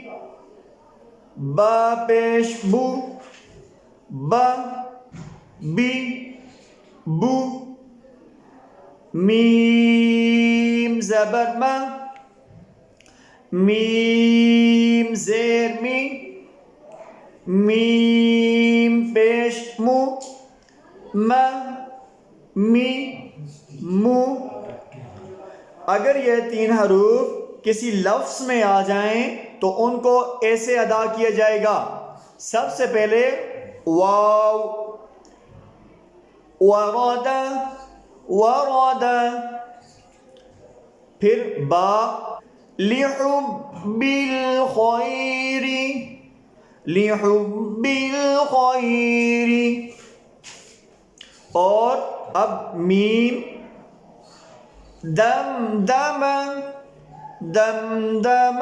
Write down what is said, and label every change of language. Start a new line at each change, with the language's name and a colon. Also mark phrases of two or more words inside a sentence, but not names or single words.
Urdu: با پیش بو، با بی بو، میم زبر ما، میم زیر می، میم پیش مو، ما می مو۔ اگر یہ 3 حروف کسی لفظ میں آ جائیں تو ان کو ایسے ادا کیا جائے گا۔ سب سے پہلے واو، ورد، ورد، پھر با،
Arabic: لحب الخیر، لحب الخیر،
Urdu: اور اب میم، دمدم، دمدم۔